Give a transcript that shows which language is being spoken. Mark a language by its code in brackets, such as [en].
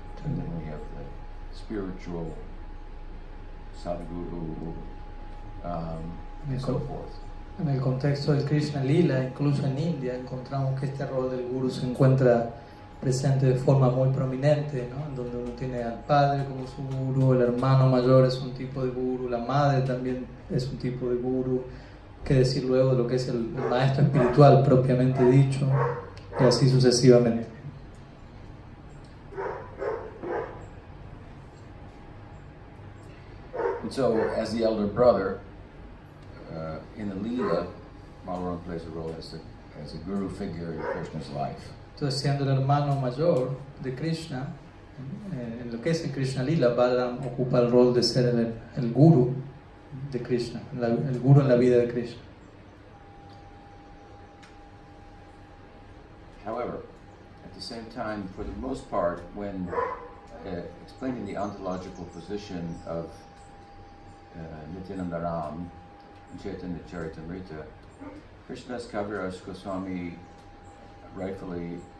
[en] And then we have the spiritual Sadguru, and so forth. [es] En el contexto del Krishna Lila, incluso en India, encontramos que este rol del Guru se encuentra presente de forma muy prominente, ¿no? En donde uno tiene al padre como su Guru, el hermano mayor es un tipo de Guru, la madre también es un tipo de Guru, qué decir luego de lo que es el maestro espiritual propiamente dicho, y así sucesivamente. [en] And so, as the elder brother, in the Leela, Balaram plays a role as a Guru figure in Krishna's life. [es] Entonces, siendo el hermano mayor de Krishna, en lo que es el Krishna Lila, Balaram ocupa el rol de ser el Guru de Krishna, el Guru en la vida de Krishna. [en] However, at the same time, for the most part, when explaining the ontological position of Nityananda Ram in Chaitanya Charitamrita, Krishnadas Kaviraj Goswami rightfully